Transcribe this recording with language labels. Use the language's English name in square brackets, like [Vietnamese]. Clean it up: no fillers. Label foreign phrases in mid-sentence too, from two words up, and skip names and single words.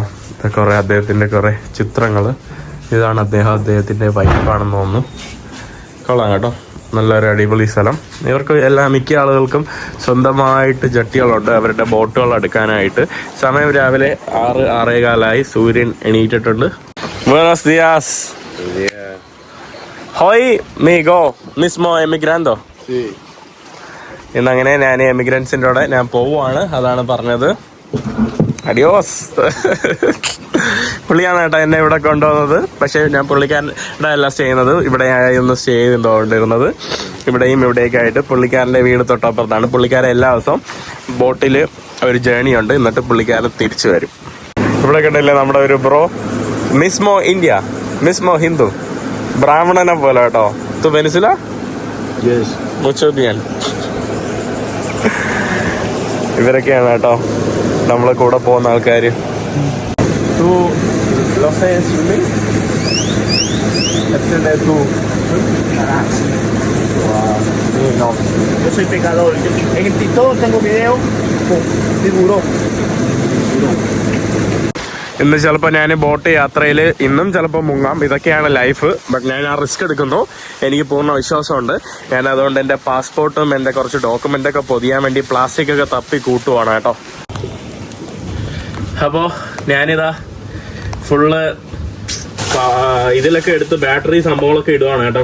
[Malayalam] കുറേ അദ്ദേഹത്തിൻ്റെ കുറേ ചിത്രങ്ങൾ. ഇതാണ് അദ്ദേഹത്തിൻ്റെ വൈഫാണെന്ന് തോന്നുന്നു. കൊള്ളാം കേട്ടോ, നല്ലൊരു അടിപൊളി സ്ഥലം. ഇവർക്ക് മിക്ക ആളുകൾക്കും സ്വന്തമായിട്ട് ജട്ടികളുണ്ട് അവരുടെ ബോട്ടുകൾ എടുക്കാനായിട്ട്. സമയം രാവിലെ 6-6:15. സൂര്യൻ എണീറ്റിട്ടുണ്ട്. [Spanish] Buenos días. Hoy migo mismo emigrando. [Malayalam] ഇന്നങ്ങനെ ഞാൻ എമിഗ്രൻസിൻ്റെ കൂടെ ഞാൻ പോവുകയാണ്. അതാണ് പറഞ്ഞത്. അഡിയോസ്. പുള്ളിയാണ് കേട്ടോ എന്നെ ഇവിടെ കൊണ്ടുവന്നത്. പക്ഷേ ഞാൻ പുള്ളിക്കാരൻ്റെ അല്ല സ്റ്റേ ചെയ്യുന്നത്. ഇവിടെ ഒന്ന് സ്റ്റേ ചെയ്തുകൊണ്ടിരുന്നത്. ഇവിടെയൊക്കെ ആയിട്ട് പുള്ളിക്കാരൻ്റെ വീട് തൊട്ടപ്പുറത്താണ്. പുള്ളിക്കാരൻ എല്ലാ ദിവസവും ബോട്ടിൽ ഒരു ജേണി ഉണ്ട്. എന്നിട്ട് പുള്ളിക്കാരൻ തിരിച്ചു വരും. ഇവിടെ കണ്ടില്ലേ നമ്മുടെ ഒരു ബ്രോ. [Spanish] mismo India, mismo hindú, [Malayalam] ബ്രാഹ്മണനെ പോലെ കേട്ടോ. [Spanish] ¿Tú Venezuela? Mucho bien. [Malayalam] ഇവരൊക്കെയാണ് കേട്ടോ നമ്മളെ കൂടെ പോകുന്ന ആൾക്കാർ. [Spanish] Yo soy pecador. En TikTok tengo video tiburón. [Malayalam] ഇന്ന് ചിലപ്പോൾ ഞാൻ ബോട്ട് യാത്രയിൽ ഇന്നും ചിലപ്പോൾ മുങ്ങാം. ഇതൊക്കെയാണ് ലൈഫ്. ബട്ട് ഞാൻ ആ റിസ്ക് എടുക്കുന്നു. എനിക്ക് പൂർണ്ണ വിശ്വാസമുണ്ട്. ഞാൻ അതുകൊണ്ട് എൻ്റെ പാസ്പോർട്ടും എൻ്റെ കുറച്ച് ഡോക്യുമെൻ്റൊക്കെ പൊതിയാൻ വേണ്ടി പ്ലാസ്റ്റിക്കൊക്കെ തപ്പി കൂട്ടുവാണ് കേട്ടോ. അപ്പോൾ ഞാനിതാ ഫുള്ള് ഇതിലൊക്കെ എടുത്ത് ബാറ്ററി സംഭവങ്ങളൊക്കെ ഇടുവാണ് കേട്ടോ.